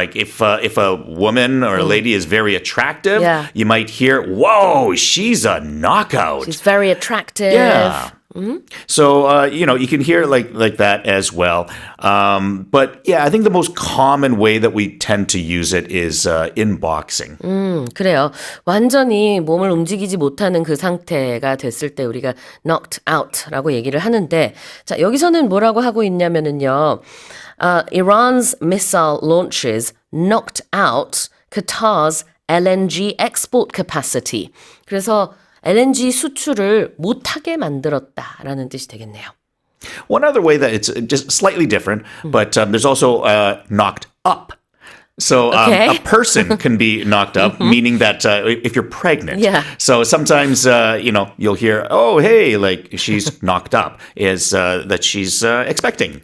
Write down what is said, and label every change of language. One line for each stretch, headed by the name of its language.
English: Like if a woman or a lady is very attractive, Yeah. you might hear, "Whoa, she's a knockout." She's very attractive. Yeah. So, you can hear it like that as well. But yeah, I think the most common way that we tend to use it is in boxing.
Korean: 그래요. 완전히 몸을 움직이지 못하는 그 상태가 됐을 때 우리가 knocked out라고 얘기를 하는데, 자, 여기서는 뭐라고 하고 있냐면은요,
English: Iran's missile launches knocked out Qatar's LNG export capacity.
Korean: 그래서 LNG 수출을 못하게 만들었다라는 뜻이 되겠네요.
English: One other way that it's just slightly different, but there's also knocked up. So Okay. a person can be knocked up, meaning that if you're pregnant. Yeah. So sometimes, you'll hear, oh, hey, like she's knocked up, is that she's expecting.